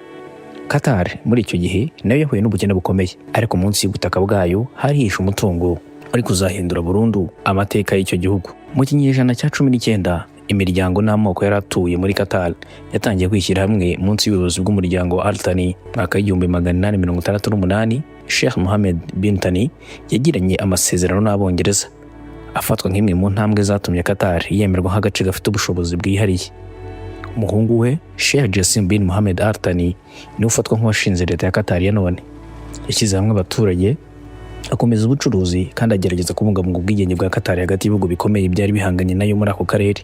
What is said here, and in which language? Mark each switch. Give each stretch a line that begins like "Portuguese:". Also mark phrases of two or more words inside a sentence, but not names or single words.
Kinyarwanda: Qatar muri icyo gihe nayo yahuye n'ubukene bukomeye, ariko munsi y'ubutaka bwayo harihishe umutungo wari kuzahindura burundu amateka y'icyo gihugu. Mu kinyejana cya 19, imiryango n'amoko yari atuye muri Qatar yatangiye kwishyira hamwe munsi y'ubuyobozi bw'umuryango wa Al Thani. Mwaka w'1868, Sheikh Mohammed bin Thani yagiranye amasezerano n'Abongereza, afatwa nk'imwe mu ntambwe zatumye Qatar yemerwa nk'agace gafite ubushobozi bwihariye. Umuhungu we Sheikh Jassim bin Mohammed Al Thani niwe ufatwa nk'uwashinze leta ya Qatar ya none. Yashyize hamwe abaturage, akomeza ubucuruzi kandi agerageza kubungabunga ubwigenge bwa Qatar hagati y'ibihugu bikomeye byari bihanganye nayo muri ako karere.